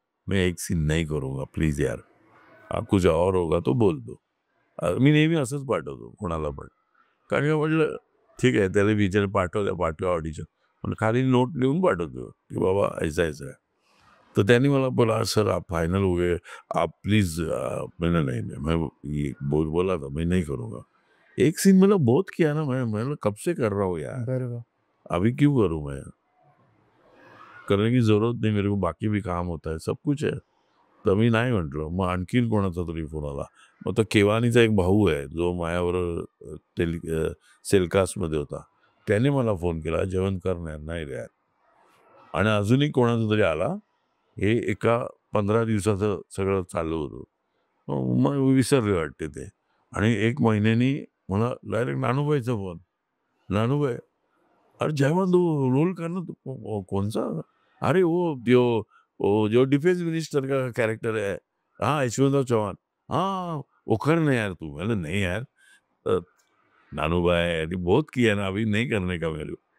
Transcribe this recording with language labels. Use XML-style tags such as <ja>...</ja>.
<hi>मैं एक सीन नहीं करूंगा प्लीज यार. कुछ और होगा तो बोल दो.</hi> <mr>मी नेहमी असंच पाठवतो कोणाला पण. कारण की म्हटलं ठीक आहे त्याला विचार पाठवूया ऑडिशन पण खाली नोट लिहून पाठवतो की बाबा</mr> <hi>ऐसा ऐसा है.</hi> <mr>तो त्यांनी मला बोला</mr> <hi>सर आप फाइनल हो गए आप प्लीज. मैंने नहीं मैं बोला था मैं नहीं करूँगा. एक सीन मैंने बहुत किया ना मैं कब से कर रहा हूँ यार.</hi> <mr>बरोबर.</mr> <hi>अभी क्यों करूँ मैं. करने की जरूरत नहीं मेरे को बाकी भी काम होता है सब कुछ है.</hi> <mr>तर मी नाही म्हटलं. मग आणखीन कोणाचा तरी फोन आला. मग तो केवानीचा एक भाऊ आहे जो माझ्यावर सेलकास्टमध्ये होता. त्याने मला फोन केला जेवण करणार नाही रे. आणि अजूनही कोणाचा तरी आला. हे एका 15 दिवसाचं सगळं चालू होतं. मग विसरले वाटते ते. आणि 1 महिन्यानी मला डायरेक्ट नानूबाईचा फोन.</mr> <hi>नानूबाई अरे जेवण तू रोल करना कौन-सा. अरे वो जो डिफेंस मिनिस्टर का कैरेक्टर है. हाँ यशवंतराव चौहान. हाँ वो करना यार तू. मैंने नहीं यार. नानू भाई अरे बहुत किया ना अभी नहीं करने का मेरे को.</hi>